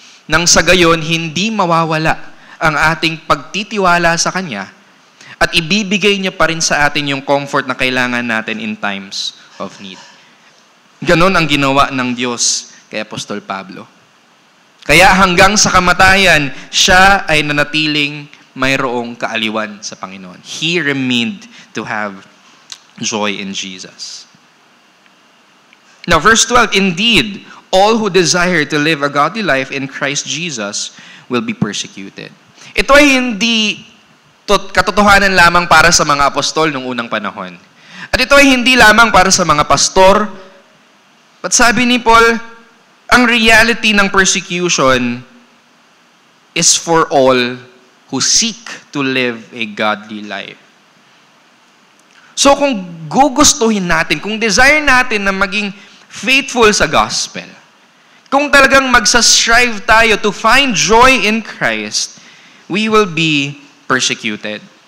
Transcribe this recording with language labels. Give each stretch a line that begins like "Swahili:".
Filipino: Nang sa gayon, hindi mawawala ang ating pagtitiwala sa Kanya at ibibigay niya pa rin sa atin yung comfort na kailangan natin
English: in times of need.
Filipino: Ganon ang ginawa ng Diyos kay Apostol Pablo. Kaya hanggang sa kamatayan, siya ay nanatiling mayroong kaaliwan sa Panginoon.
English: He remained to have joy in Jesus. Now, verse 12, indeed, all who desire to live a godly life in Christ Jesus will be persecuted.
Filipino: Ito ay hindi katotohanan lamang para sa mga apostol noong unang panahon. At ito ay hindi lamang para sa mga pastor.
English: But
Filipino: sabi ni Paul, ang
English: reality ng persecution is for all who seek to live a godly life.
Filipino: So kung gugustuhin natin, kung desire natin na maging faithful sa gospel, kung talagang magsastrive tayo
English: to find joy in Christ, we will be persecuted.